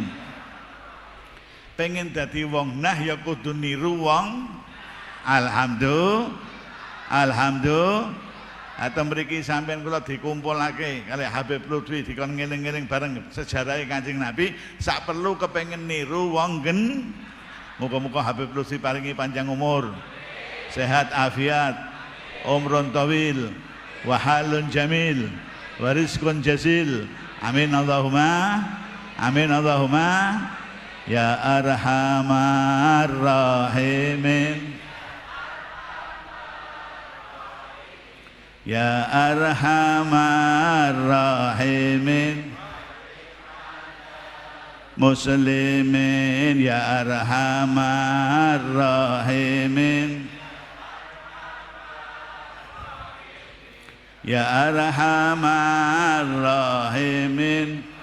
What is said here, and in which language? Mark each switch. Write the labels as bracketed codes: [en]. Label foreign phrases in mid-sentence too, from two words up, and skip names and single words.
[jv] Pengen dadi wong nah ya kudu niru wong alhamdulillah. Atau mriki sampeyan kula dikumpulake kali Habib Lutfi dikon ngeling-eling bareng sejarah Kanjeng Nabi, sak perlu kepengen niru wong gen. Muga-muga Habib Lutfi paringi panjang umur, sehat afiat, [ar] عمر طويل وحال جميل ورزق جزيل. آمين اللهم آمين اللهم. يا أرحم الراحمين يا أرحم الراحمين مسلمين يا أرحم الراحمين يا أرحم الراحمين.